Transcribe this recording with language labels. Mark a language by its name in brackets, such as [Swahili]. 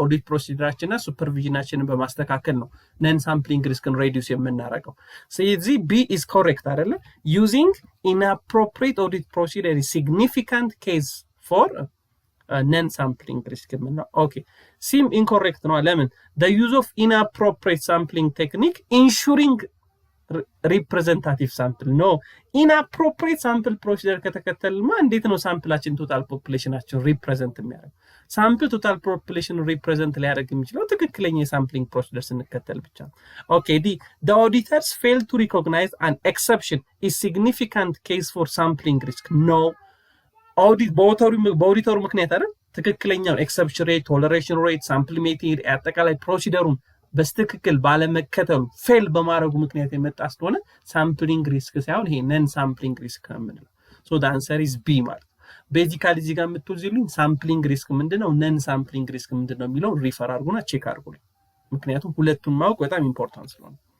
[Amharic] ኦዲት ፕሮሲደራችንና ሱፐርቪዥናችንን በማስተካከል ነው ነን ሳምፕሊንግ ሪስክን ሬዲዩስ የምናደርገው። ስለዚህ ቢ ኢዝ ኮሬክት አይደለ? [English] ዩዚንግ ኢንአፕሮፕሪየት ኦዲት ፕሮሲደር ኢዝ ሲግኒፊካንት ኬዝ ፎር ነን ሳምፕሊንግ ሪስክ የምንለው። ኦኬ ሲም ኢንኮሬክት ነው። ለምን? the use of inappropriate sampling technique ensuring representative sample no inappropriate sample procedure [Amharic] ከተከተልማ እንዴት ነው ሳምፕላችን ቶታል ፖፑሌሽናችን ሪፕሬዘንት የሚያደርግ? ሳምፕል ቶታል ፖፑሌሽን ሪፕሬዘንት ሊያደርግ የሚችለው ትክክለኛ የሳምፕሊንግ ፕሮሲደር ስንከተል ብቻ ነው። ኦኬ ዲ [English] the auditors fail to recognize an exception is significant case for sampling risk no [Amharic] ኦዲት በኦዲተሩ ምክንያት አይደል ትክክለኛውን ኤክሰፕሽን ሬት ቶለሬሽን ሬት ሳምፕል ሜቴድ አጠቃላይ ፕሮሲደሩን በስትክክል ባለመከተሉ ፌል በማድረጉ ምክንያት የመጣ ስለሆነ ሳምፕሊንግ ሪስክ ሳይሆን ይሄ ነን ሳምፕሊንግ ሪስክ ነው የምንለው። ሶ [English] the answer is B [Amharic] ማለት ቤዚካሊ እዚህ ጋር የምትወዝሉኝ ሳምፕሊንግ ሪስክ ምንድነው ነን ሳምፕሊንግ ሪስክ ምንድነው የሚለው ሪፈር አድርጉና ቼክ አድርጉልኝ። ምክንያቱም ሁለቱን ማወቅ በጣም ኢምፖርታንት ስለሆነ።